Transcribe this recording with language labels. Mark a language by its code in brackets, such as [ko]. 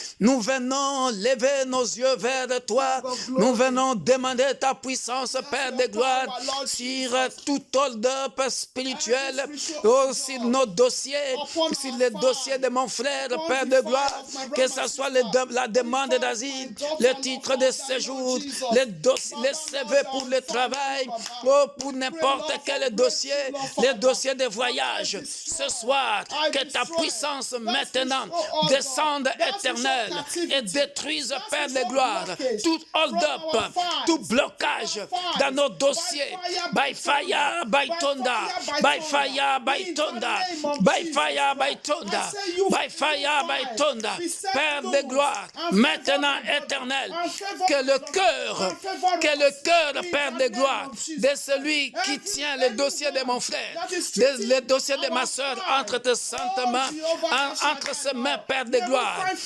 [fr] Nous venons lever nos yeux vers toi. Nous venons demander ta puissance, Père de gloire, sur tout hold-up spirituel, sur nos dossiers, sur les dossiers de mon frère, Père de gloire, que ce soit la demande d'asile, le titre de séjour, les CV pour le travail, pour n'importe quel dossier, les dossiers de voyage. Ce soir, que ta puissance maintenant descende éternelle et détruise, Père de gloire, tout hold-up, tout blocage dans nos dossiers. [en] By fire, by thunder, by fire, by thunder, by fire, by thunder, by fire, by thunder. [fr] Père de gloire, maintenant éternel, que le cœur, Père de gloire, de celui qui tient le dossier de mon frère, le dossier de ma soeur entre tes saintes mains, entre ses mains, Père de gloire.